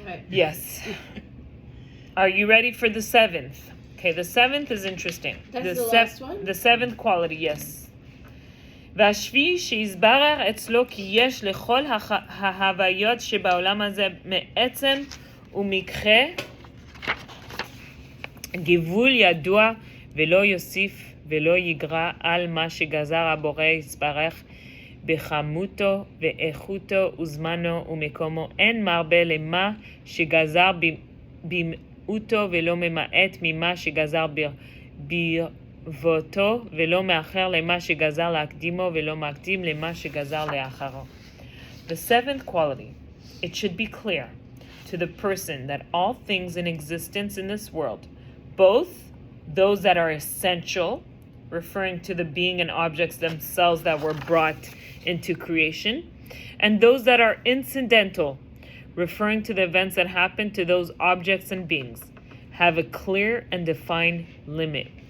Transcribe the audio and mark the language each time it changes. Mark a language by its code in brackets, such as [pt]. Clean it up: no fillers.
[en] Yes. Are you ready for the 7th? Okay, the 7th is interesting. That's the last one? The 7th quality, yes. [he] והשביעי שיסברר אצלו כי יש לכל ההוויות שבעולם הזה מעצם ומקחה גבול ידוע ולא יוסיף ולא יגרע על מה שגזר הבורא יסברך בכמותו ואיכותו וזמנו ומקומו. אין מרבה למה שגזר במעוטו ולא ממעט ממה שגזר ברבותו ולא מאחר למה שגזר להקדימו ולא מקדים למה שגזר לאחרו. [en] The 7th quality, it should be clear to the person that all things in existence in this world, both those that are essential, referring to the being and objects themselves that were brought into creation, and those that are incidental, referring to the events that happen to those objects and beings, have a clear and defined limit.